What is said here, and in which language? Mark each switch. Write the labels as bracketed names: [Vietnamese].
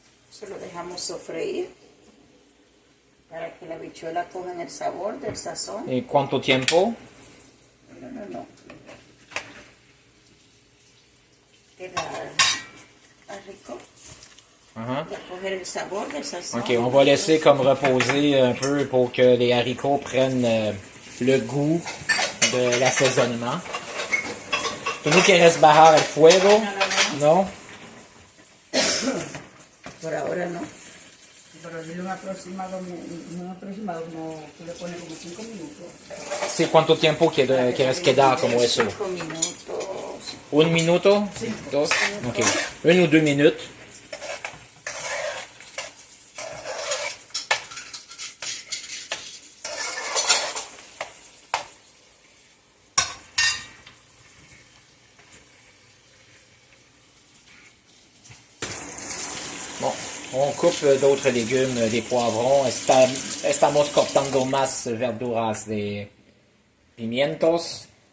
[Spanish] Se lo dejamos sofreír para que la habichuela coja el sabor del sazón. ¿Y cuánto tiempo? No. Queda rico. Uh-huh. De coger el sabor del sazón. [French] Ok, on va laisser comme reposer un peu pour que les haricots prennent le goût de l'assaisonnement. [Spanish] ¿Tú no quieres bajar el fuego? No. ¿No? Por ahora no. Pero dile un aproximado, no, tú le pones como 5 minutos. Sí, ¿cuánto tiempo quieres quedar como eso? 5 minutos. Un minuto? Dos? [French] Ok. 1 ou 2 minutes. Bon, on coupe d'autres légumes, des poivrons. [Spanish] Estamos cortando más verduras de pimientos.